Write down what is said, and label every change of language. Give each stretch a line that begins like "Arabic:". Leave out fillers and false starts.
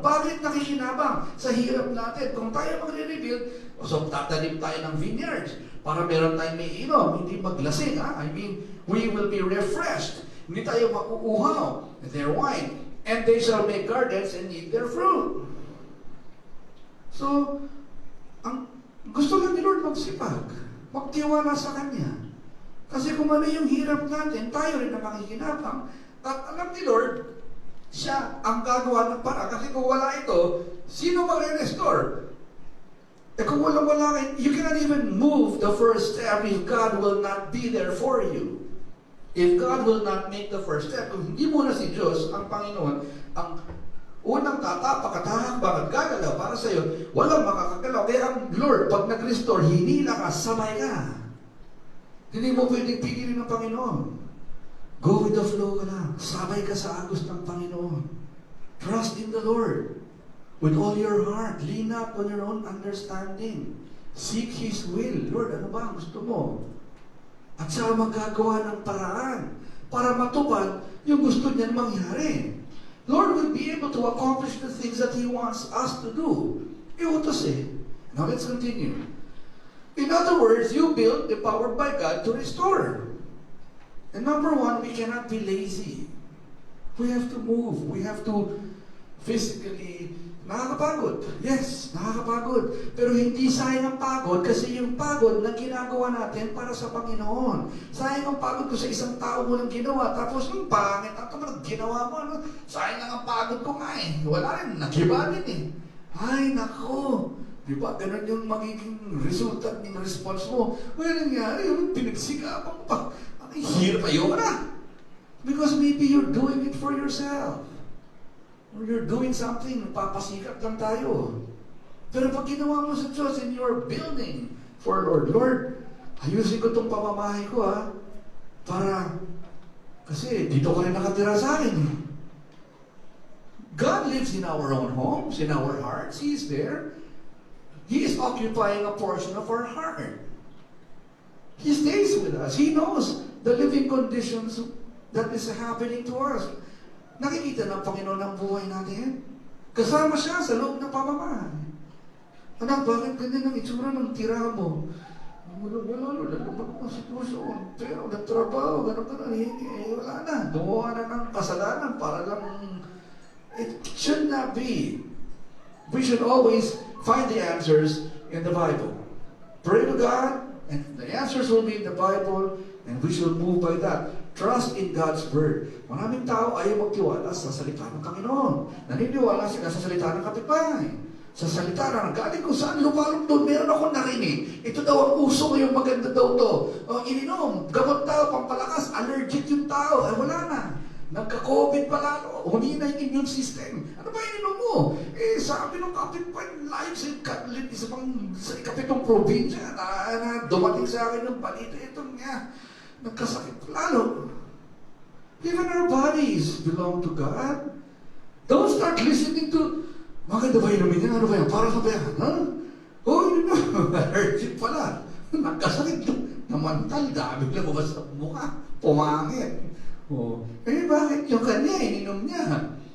Filipino: Bakit nakikinabang? Sa hirap natin. Kung tayo magre-rebuild, so tatanim tayo ng vineyards para meron tayong may inom, hindi maglasing.
English: I mean, we will be refreshed.
Filipino: Hindi tayo makuuhaw
English: their wine. And they shall make gardens and eat their fruit.
Filipino: So, ang gusto lang ni Lord magsipag. Magtiwala sa Kanya. Kasi kung ano yung hirap natin, tayo rin na makikinabang. At alam ni Lord, siya ang gagawa ng para. Kasi kung wala ito, sino magre-restore? Kung wala kayo,
English: you cannot even move the first step if God will not be there for you. If God will not make the first step,
Filipino: kung hindi mo na si Diyos, ang Panginoon, ang unang tatapak at hahambang at gagalaw para sa iyo, walang makakagalaw. Kaya ang Lord, pag nag-restore, hinila ka, sabay ka. Hindi mo pwedeng pigilin ng Panginoon.
English: Go with the flow
Filipino: ka lang. Sabay ka sa agos ng Panginoon.
English: Trust in the Lord. With all your heart. Lean not on your own understanding. Seek His will.
Filipino: Lord, ano ba ang gusto mo? At siya magagawa ng paraan para matupad yung gusto niyan mangyari.
English: Lord will be able to accomplish the things that He wants us to do.
Filipino: Iutos eh.
English: Now let's continue. In other words, you build empowered by God to restore. And number one, we cannot be lazy. We have to move. We have to physically,
Filipino: nakakapagod. Yes, nakakapagod. Pero hindi sayang ang pagod kasi yung pagod na ginagawa natin para sa Panginoon. Sayang ang pagod ko sa isang tao mo lang ginawa. Tapos yung pangit, at ginawa mo, ano? Sayang lang ang pagod ko nga eh. Wala rin, nagiba din eh. Ay, nako. Di ba? Ganun yung magiging resulta ng response mo. Well, nangyari, yung pinagsikapan mo pa. Ang hirap, ayoko na.
English: Because maybe you're doing it for yourself. Or you're doing something,
Filipino: papasikap lang tayo. Pero pag ginawa mo sa Diyos
English: and you're building for Lord,
Filipino: Lord, ayusin ko itong pamamahay ko para, kasi dito ka rin nakatira sa akin.
English: God lives in our own homes, in our hearts. He is there. He is occupying a portion of our heart. He stays with us. He knows the living conditions that is happening to us.
Filipino: Nakikita ng Panginoon ang buhay natin. Kasama siya sa loob ng pamamahay. Anak, bakit ganyan ang itsura ng tira mo? Wala ang sitwasyon. Pero nagtrabaho, gano'n, wala na. Gumawa na ng kasalanan para lang.
English: It should not be. We should always find the answers in the Bible. Pray to God, and the answers will be in the Bible, and we should move by that. Trust in God's Word.
Filipino: Maraming tao ayaw magtiwala sa salita ng Panginoon. Naniniwala sila sa salita ng kapitbahay. Sa salita na galing kung saan lumalong doon, meron akong narinig. Ito daw ang uso ngayong maganda daw to. Ininom, gamot tao, pampalakas, allergic yung tao. Ay wala na. Nagka-COVID pa lalo. Humina yung immune system. Ano ba ininom mo? Sabi ng kapitbahay, live sa ikapitong probinsya na dumating sa akin ng balita. Itong nga, nagkasakit lalo.
English: Even our bodies belong to God. Don't start listening to,
Filipino: maganda ba inumin yan? Ano ba yan? Para sa bayan? Ha? Hindi na. Allergic pala. Nagkasakit. Namantal. Dami lang ba sa mukha? Pumangit. Bakit yung kanya, ininom niya?